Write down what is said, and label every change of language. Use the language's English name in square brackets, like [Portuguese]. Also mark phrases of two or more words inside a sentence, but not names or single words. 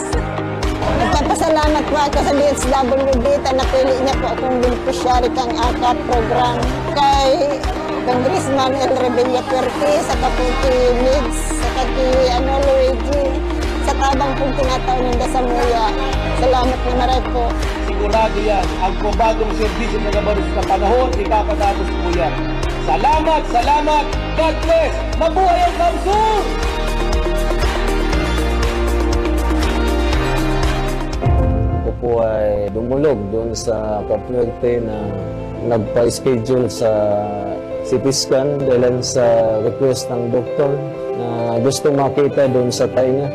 [Bikol] Nagpapasalamat po ako sa DSWD na napili niya po akong beneficiary kang AKAP program. Kay Congressman El Rebella Perte, sa Kaputi Migs, sa Kati Luigi, sa tabang pong tinataon ng Dasamuya. Salamat na maray po. Sigurado yan, ang probadong serbisyo na nabaros sa panahon, [Filipino] ipapatapos po yan. Salamat, salamat, [English] God bless, [Filipino] mabuhay ang Kamsur! Ako po ay dumulog doon sa Cafuerte na nagpa-schedule sa CT scan dahil sa request ng doktor na gusto makita doon sa tainga.